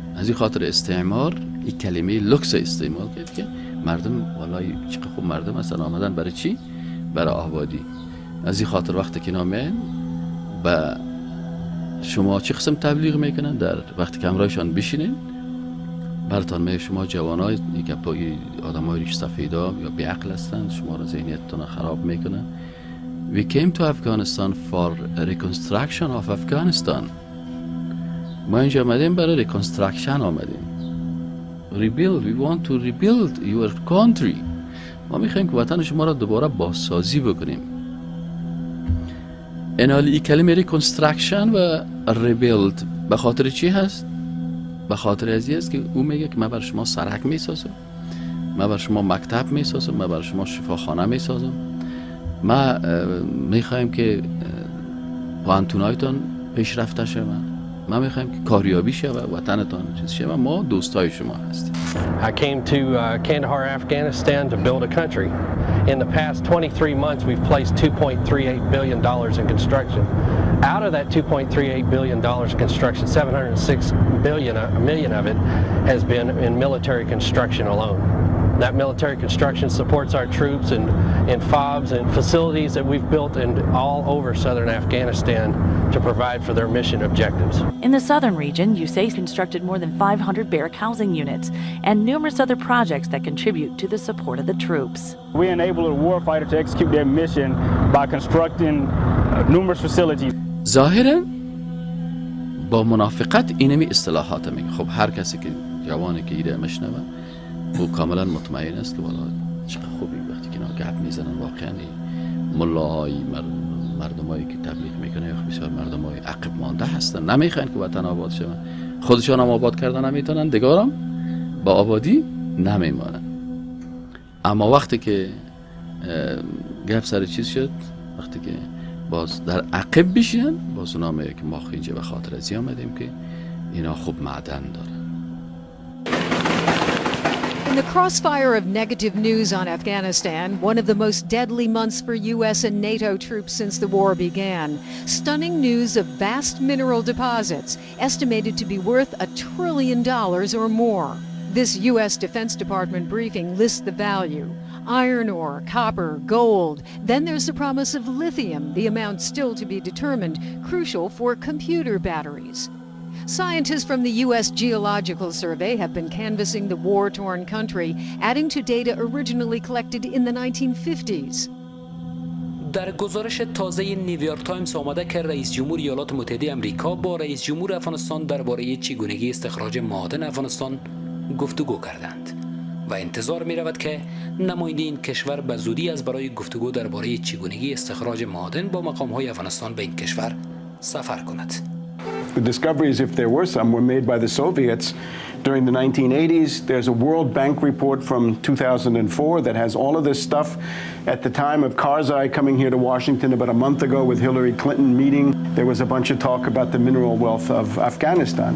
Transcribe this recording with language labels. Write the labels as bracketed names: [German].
[Persian] از این خاطر استعمار این کلمه لکس استعمال کرد که مردم والله چقدر خوب مردم اصلا آمدن برای چی؟ برای آبادی. از این خاطر وقتی که نامین و شما چه قسم تبلیغ میکنن در وقتی که همراهشان بشینین براتون میگه شما جوانای که پای آدمای ریش سفیدا یا بیعقل هستند شما رو ذهنیتتون رو خراب میکنن. [English] We came to Afghanistan for reconstruction of Afghanistan. [Persian] ما اینجا آمدیم برای reconstruction آمدیم. [English] Rebuild. We want to rebuild your country. [Persian] ما میخوایم که وطن شما را دوباره بازسازی بکنیم. این کلمه reconstruction و rebuild به خاطر چی هست؟ به خاطر ازی است که او میگه که من برای شما سرک میسازم، من برای شما مکتب میسازم، من برای شما شفاخانه میسازم، ما میخوایم که پانتونایتون پیشرفته شوه، ما میخوایم که کاریابی شوه، وطنتون چیز شوه، ما دوستای شما هستیم. [English] I came to Kandahar, Afghanistan to build a country. In the past 23 months we've placed $2.38 billion in construction. Out of that $2.38 billion in construction, 706 million of it has been in military construction alone. That military construction supports our troops in FOBs and facilities that we've built in all over southern Afghanistan to provide for their mission objectives. In the southern region, USAID constructed more than 500 barrack housing units and numerous other projects that contribute to the support of the troops. We enable a warfighter to execute their mission by constructing numerous facilities. [Persian] ظاهرا با منافقت اینمی اصطلاحات میگه. خب هر کسی که جوانی که ایده مشنوه او کاملا مطمئن است که والا چقدر خوبی وقتی که اینا گپ میزنن واقعا ملاهای مردمایی که تبلیغ میکنه یا بسیار مردمای عقب مانده هستن نمیخوان که وطن آباد شه، خودشان هم آباد کردن نمیتونن، دیگرم با آبادی نمیمانن. اما وقتی که گپ سر چیز شد، وقتی که باز در عقب بشین باز اونا میگه که ما اینجا به خاطر ازی آمدیم که اینا خوب معدن داره. [English] In the crossfire of negative news on Afghanistan, one of the most deadly months for U.S. and NATO troops since the war began, stunning news of vast mineral deposits estimated to be worth $1 trillion or more. This U.S. Defense Department briefing lists the value: iron ore, copper, gold. Then there's the promise of lithium, the amount still to be determined, crucial for computer batteries. Scientists from the U.S. Geological Survey have been canvassing the war-torn country, adding to data originally collected in the 1950s. [Persian] در گزارش تازه نیویورک تایمز آمده که رئیس جمهور ایالات متحده آمریکا با رئیس جمهور افغانستان درباره چگونگی استخراج معادن افغانستان گفتگو کردند و انتظار می رود که نماینده این کشور به زودی از برای گفتگو درباره چگونگی استخراج معادن با مقام‌های افغانستان به این کشور سفر کند. [English] The discoveries, if there were some, were made by the Soviets during the 1980s. There's a World Bank report from 2004 that has all of this stuff. At the time of Karzai coming here to Washington about a month ago with Hillary Clinton meeting, there was a bunch of talk about the mineral wealth of Afghanistan.